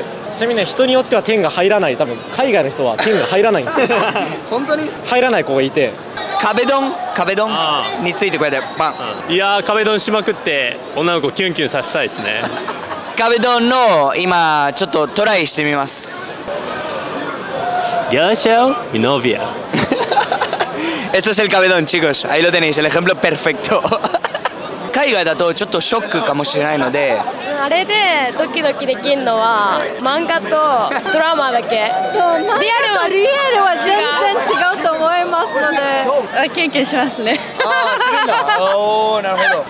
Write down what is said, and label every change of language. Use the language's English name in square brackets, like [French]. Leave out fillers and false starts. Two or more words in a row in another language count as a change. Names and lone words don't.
[Japanese] ちなみにね、人によっては点が入らない、多分海外の人は点が入らないんですよ。本当に入らない子がいて、壁ドンについてこうやってパン。いやー、壁ドンしまくって女の子キュンキュンさせたいですね。壁ドンの今ちょっとトライしてみます。 [Spanish] Gacho y novia. Esto es el cabedón, chicos. Ahí lo tenéis, el ejemplo perfecto. [Japanese] 海外だとちょっとショックかもしれないので、あれでドキドキできるのは漫画とドラマだけ。そう、リアルは全然違うと思いますので、キュンキュンしますね。するんだ。おお、なるほど。